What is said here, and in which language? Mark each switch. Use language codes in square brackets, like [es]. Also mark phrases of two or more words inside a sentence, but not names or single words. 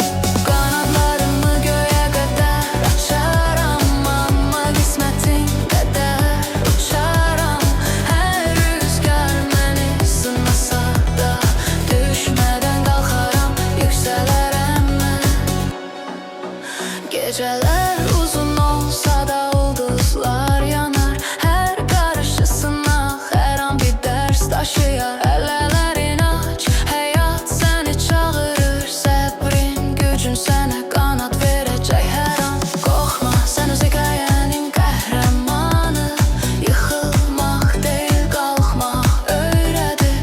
[az] Kanatlarımı göğe qədər açaram, amma qismətin qədər uçaram. Hər rüzgar məni sınasa da, düşmədən qalxaram, yüksələrəm mən. [tr] Geceler uzun olsa da ulduzlar yanar. Her karşı sınav her an bir ders taşıyar. [az] Əllərin aç, həyat səni çağırır. Səbrin, gücün sənə qanat verəcək hər an. Qorxma, sən öz hekayənin qəhrəmanı. Yıxılmaq deyil, qalxmaq öyrədir.